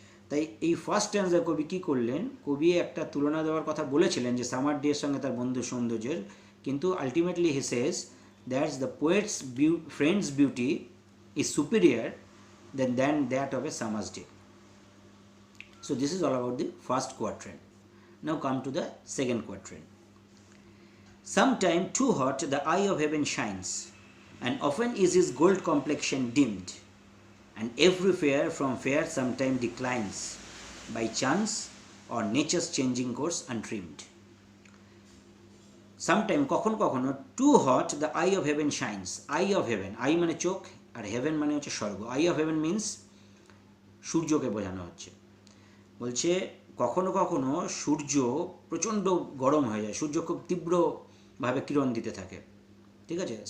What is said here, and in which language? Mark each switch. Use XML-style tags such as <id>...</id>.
<bn>তাই এই ফার্স্ট স্ট্যান্জায় কবি কী করলেন, কবি একটা তুলনা দেওয়ার কথা বলেছিলেন যে সামার ডের সঙ্গে তার বন্ধু সৌন্দর্যের, কিন্তু</bn> <en>Ultimately he says that's the poet's friend's beauty is superior than that of a summer's day. So this is all about the first quatrain. Now come to the second quatrain. Sometime too hot the eye of heaven shines, and often is his gold complexion dimmed, and every fair from fair sometime declines, by chance or nature's changing course untrimmed. Sometime</en> <bn>কখনো কখনো</bn> <en>too hot the eye of heaven shines, eye of heaven, eye</en> <bn>মানে চোখ আর</bn> <en>heaven</en> <bn>মানে হচ্ছে স্বর্গ,</bn> <en>eye of heaven means</en> <bn>সূর্যকে বোঝানো হচ্ছে। বলছে কখনো কখনো সূর্য প্রচণ্ড গরম হয়ে যায়, সূর্য খুব তীব্রভাবে কিরণ দিতে থাকে, ঠিক আছে।</bn>